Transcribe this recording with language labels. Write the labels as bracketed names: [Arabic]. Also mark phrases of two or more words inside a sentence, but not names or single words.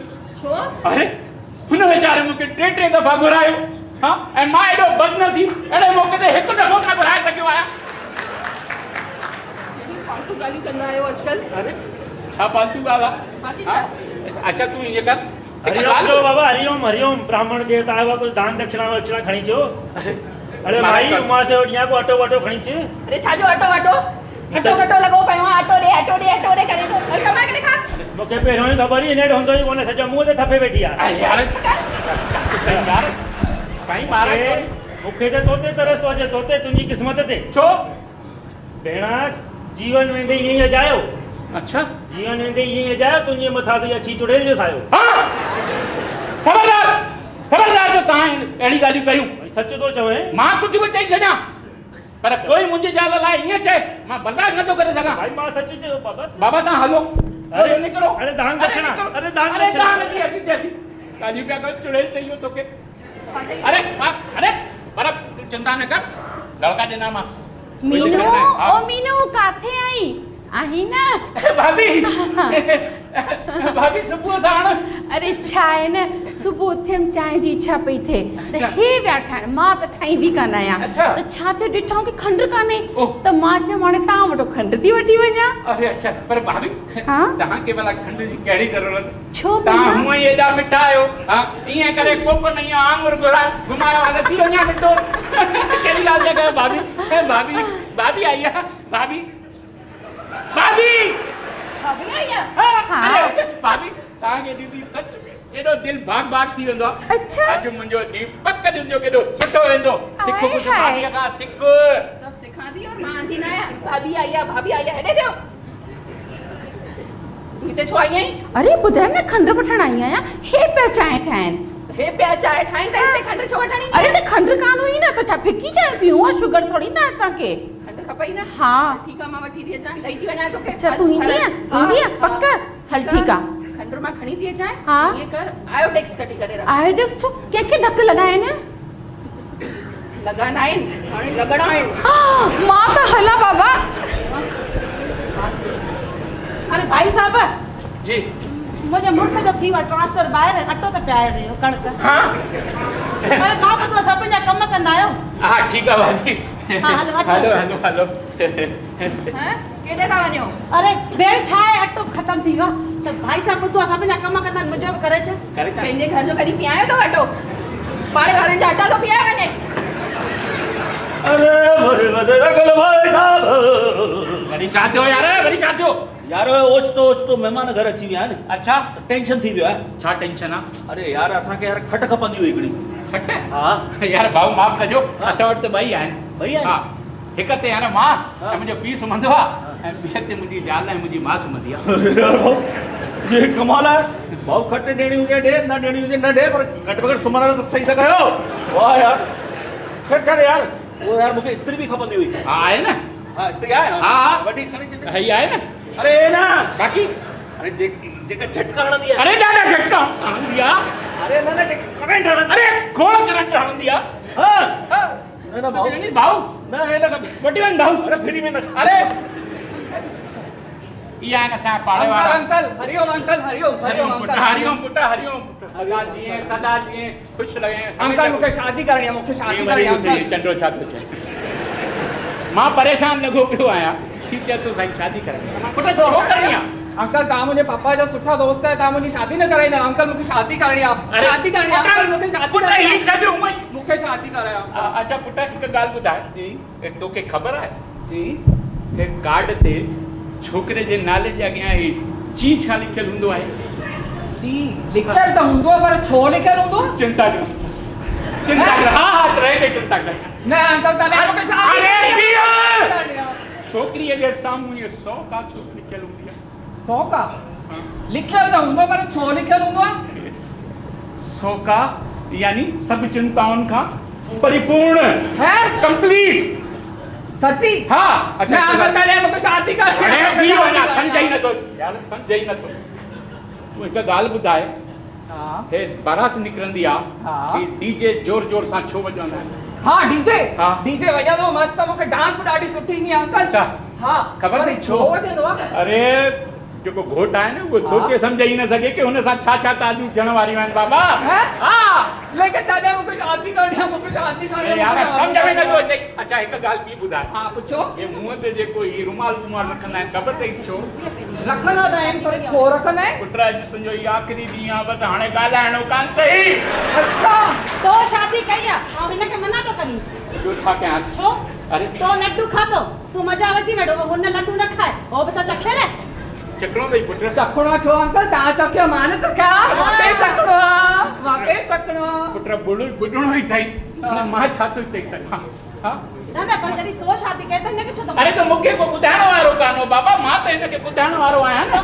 [Sindhi] छो? अरे हुन वीचारे मूंखे 3 दफ़ा घुरायो। हाँ ऐं मां एॾो बदनसीब अहिड़े मौक़े ते हिकु दफ़ो न घुराए सघियो आहियां। फालतू ॻाल्हियूं कंदा आहियो अॼुकल्ह। अरे छा फालतू ॻाल्हि आहे? बाक़ी हाँ? छा? अच्छा तूं ईअं कर हरिओम जो बाबा हरिओम हरिओम ब्राह्मण देवता आयो आहे कुछ दान दक्षिणा वक्षिणा खणी अचो। अरे भाई उमा से वठियां को अटो वटो खणी अच। अरे छाजो अटो वटो? अटो कटो लॻो पियो आहे, अटो ॾे करे थो हल कमाए करे खा। मूंखे पहिरियों ई ख़बर ई नेट हूंदो ई कोन्हे, सॼो मुंहं ते थपे वेठी आहे। अरे यार यार साईं महाराज मूंखे त तोते तरस थो अचे, तोते तुंहिंजी क़िस्मत ते। छो? भेणा जीवन वेंदे ईअं ई अजायो। अच्छा जीवन वेंदे ईअं ई अजायो, तुंहिंजे मथां बि अची चुड़ैल जो सायो। हाँ खबरदार खबरदार जो तव्हां अहिड़ी ॻाल्हियूं कयूं। सच थो चवें। मां कुझु बि चई छॾियां पर कोई मुंहिंजी ज़ाल लाइ ईअं चए मां बर्दाश्त नथो करे सघां। भाई मां सच चयो बाबा। बाबा तव्हां हलो। अरे निकिरो। अरे दान दक्षिणा। अरे दान अरे दक्षिणा। दान जी [Hindi] ऐसी तैसी [Sindhi] ॻाल्हियूं पिया कर चुड़ैल चाहिए तोखे। अरे अरे पर तूं चिंता न कर लड़का ॾिना मां। मीनू ओ मीनू काथे आई आही न? भाभी भाभी सुबुह साण अरे छा आहे न सुबुह उथियमि चांहि जी इच्छा पई थिए त हे विया ठाहिण, मां त ठाहींदी कान आहियां। अच्छा। त छा थियो ॾिठो की खंडु कान्हे ओह। त मां चयमि हाणे तव्हां वटि खंडु थी वठी वञा। अरे अच्छा पर भाभी हाँ? तव्हांखे भला खंड जी कहिड़ी ज़रूरत? छो तव्हां भला? हूअं ई एॾा मिठा आहियो। हाँ ईअं करे कोप न ईअं आंगुर घुराए घुमायो आहे थी वञा मिठो। कहिड़ी ॻाल्हि था कयो भाभी? भाभी भाभी आई आहे भाभी भाभी भाभी आई आहे? हाँ, अरे भाभी तव्हांखे ॾिसी सच में एॾो दिलि बाग बाग थी वेंदो आहे। अच्छा। अॼु मुंहिंजो ॾींहुं पक ॾिसजो केॾो सुठो वेंदो। सिख हाय कुझु हाय। भाभीअ खां सिख। [Hindi] सब सिखा दी और [Sindhi] मां आंधी न आहियां। भाभी आई आहे हेॾे थियो। तूं हिते छो आई आहीं? अरे ॿुधाए न खंडु वठण आई आहियां, हे पिया चांहि ठाहिनि। हे पिया चांहि ठाहिनि त हिते खंडु छो वठणी? अरे त खंडु कान हुई न त छा फिकी चांहि पीऊं? और शुगर थोड़ी न असांखे। खंडु खपई न? हा। ठीकु आहे मां वठी थी अचां, ॾेई थी वञां तोखे। अच्छा तूं ईंदी आहे? ईंदी आहे पक? हल ठीकु आहे। खंडु मां खणी थी अचां। हा। ईअं कर आयोडेक्स कढी करे रख। आयोडेक्स छो कंहिंखे धक लॻाइनि? लॻाइणा आहिनि हाणे लॻणा आहिनि। मां त हला बाबा। अरे भाई साहब जी मुंहिंजे मुड़ुस जो थी वियो ट्रांसफर ॿाहिरि, अटो त पियारे रहियो कणिक। हाँ अरे मां ॿुधो सभु जा कम कंदा आहियो। [Hindi] हाँ ठीक है भाभी। [Sindhi] हाँ, हलो, अचो, हलो अचो। हलो हलो हैं केॾे था वञो? अरे भेण छा आहे अटो ख़तम थी वियो त भाई साहब ॿुधो सभु जा कम कंदा आहिनि, मुंहिंजो बि करे छा। करे छा? पंहिंजे घर जो कॾहिं पीआयो अथव अटो? पाड़े वारनि जा अटा थो पीआए वञे। अरे मोरे वदे रगल भाई साहब। वरी छा थियो यार, वरी छा थियो? यार ओचितो महिमान घर अची विया आहिनि। अच्छा, टेंशन थी वियो आहे। छा टेंशन आहे? अरे यार असांखे यार खट खपंदी हुई हिकिड़ी। खट? हा यार भाऊ माफ़ कजो, असां वटि त ॿई आहिनि। ॿई आहिनि? हा, हिक ते यार मां ऐं मुंहिंजो पीउ सुम्हंदो आहे ऐं ॿिए ते मुंहिंजी ज़ाल ऐं मुंहिंजी मां सुम्हंदी आहे। [Hindi] यार भाऊ ये कमाल है। [Sindhi] भाऊ खट ॾियणी हुजे ॾे, न ॾियणी हुजे न ॾे, पर घटि में घटि सुम्हण त सही सां कयो। वाह यार। खैर छॾ यार, वो यार मूंखे इस्त्री बि खपंदी हुई। हा आहे न? हा इस्त्री आहे। हा वॾी खणी हीअ आहे न? अरे ना बाक़ी अरे जेका झटका हणंदी आहे। अरे ॾाढा झटका हणंदी आहे। अरे न जेका करंट हणंदी। अरे खोड़ करंट हणंदी आहे। हा न भाऊ भाऊ न हे न वठी वञ भाऊ। अरे फ्री में न। अरे इहा आहे न असांजा पाड़े वारा। अंकल हरिओम अंकल हरिओम हरिओम पुट अंकल हरिओम पुट हरिओम पुट सदा जीअं सदा जीअं ख़ुशि रहे। अंकल मूंखे शादी करणी आहे, मूंखे शादी करणी आहे अंकल। चंडो छा थो चए? मां परेशान लॻो पियो आहियां की चए तूं साईं शादी करणी पुट छो करणी आहे? अंकल तव्हां मुंहिंजे पापा जा सुठा दोस्त आहियो, तव्हां मुंहिंजी शादी न कराईंदा। अंकल मूंखे शादी करणी आहे, शादी करणी आहे अंकल, मूंखे शादी पुट करणी ही आहे, छॾियो मई। मूंखे शादी करायो। अच्छा पुट हिकु ॻाल्हि ॿुधाए जी तोखे ख़बर आहे जी हे कार्ड ते छोकिरे जे नाले जे अॻियां ही ची छा लिखियलु हूंदो आहे? जी लिखियलु त हूंदो आहे, पर छो लिखियलु हूंदो? चिंता कयो, चिंता कयो। हा हा रहे दे, चिंता कर। न अंकल तॾहिं मूंखे शादी करणी आहे। छोकिरीअ जे साम्हूं इहे 100 का छो लिखियलु हूंदी आहे? 100 का लिखियलु त हूंदो, पर छो लिखियलु हूंदो आहे? 100 का यानी सभु चिंताउनि खां परिपूर्ण है कंप्लीट। सच्ची? हा अच्छा अंकल तॾहिं मूंखे शादी करणी अरे आहे। बी वञा सम्झाई नथो यार, सम्झाई नथो। तूं हिकु ॻाल्हि ॿुधाए, हा हे बारात निकिरंदी आहे हा की डीजे जोर जोर सां छो वॼंदा आहिनि? हाँ डीजे हाँ। डीजे वॼंदो मस्त, मूंखे डांस बि ॾाढी सुठी ईंदी आहे अंकल। अच्छा हाँ ख़बर अथई छो? वॼंदो आहे? अरे जेको घोट आहे न उहो सोचे सम्झे ई न सघे की हुन सां छा छा ताज़ियूं थियण वारियूं आहिनि बाबा। हैं? हा लेकिन तॾहिं मूंखे शादी करणी आहे, मूंखे शादी करणी आहे। यार सम्झ में नथो अचे। अच्छा हिकु ॻाल्हि ॿी ॿुधाए, हाँ पुछो। हे मुंहं ते जेको ही रुमाल रखंदा आहिनि ख़बर अथई छो? रखंदा त आहिनि, पर छो रखंदा आहिनि? पुट अॼु तुंहिंजो इहो आख़िरी ॾींहुं आहे, बसि हाणे ॻाल्हाइणो कान अथई। अच्छा तो शादी कई आहे ऐं हिनखे मना थो करी? ॿियो छा कयांसि? छो? अरे तो लड्डू खाधो, तूं मज़ा वठी वेठो, हुन लड्डू न खाए, हो बि त चखे न। चखणो अथई पुट? चखणो छो अंकल? तव्हां चखियो, मां न चखिया। वाकई चखणो आहे, वाकई चखणो आहे। पुट ॿुधणो ई अथई, हाणे मां छा थो चई सघां? हा न न पर जॾहिं तो शादी कई त हिनखे छो थो? अरे त मूंखे को ॿुधाइण वारो कान हो बाबा, मां त हिनखे ॿुधाइण वारो आहियां न।